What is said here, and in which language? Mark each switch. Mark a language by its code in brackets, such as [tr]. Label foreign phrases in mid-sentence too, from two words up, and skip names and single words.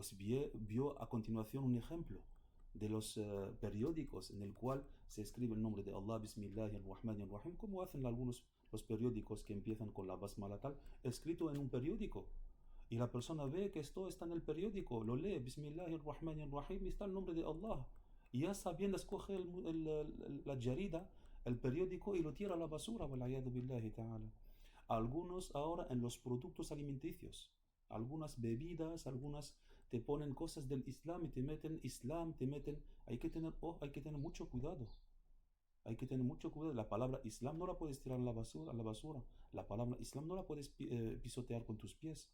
[es] Pues vio a continuación un ejemplo. de los periódicos en el cual se escribe el nombre de Allah, Bismillahirrahmanirrahim, como hacen algunos los periódicos que empiezan con la basmala tal, escrito en un periódico. Y la persona ve que esto está en el periódico, lo lee, Bismillahirrahmanirrahim, y está el nombre de Allah. Y ya sabiendo, escoge la jarida, el periódico, y lo tira a la basura, [ar] والعياذ بالله تعالى. [es] Algunos ahora en los productos alimenticios, algunas bebidas, algunas te ponen cosas del Islam y te meten Islam, te meten, hay que tener mucho cuidado. Hay que tener mucho cuidado. La palabra Islam no la puedes tirar a la basura. La palabra Islam no la puedes pisotear con tus pies.